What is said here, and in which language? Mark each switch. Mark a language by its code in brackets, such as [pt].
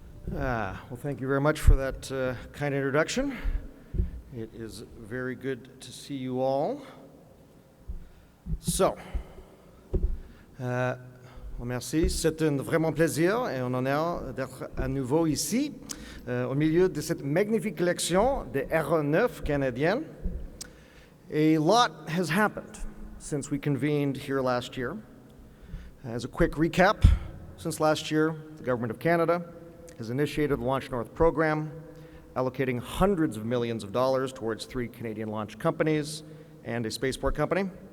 [en] Well, thank you very much for that kind introduction. It is very good to see you all. [fr] So, merci. C'est un vraiment plaisir et un honneur d'être à nouveau ici, au milieu de cette magnifique collection d'aéronefs canadiennes. [en] A lot has happened since we convened here last year. As a quick recap, since last year, the Government of Canada has initiated the Launch North program, allocating hundreds of millions of dollars towards 3 Canadian launch companies and a spaceport company.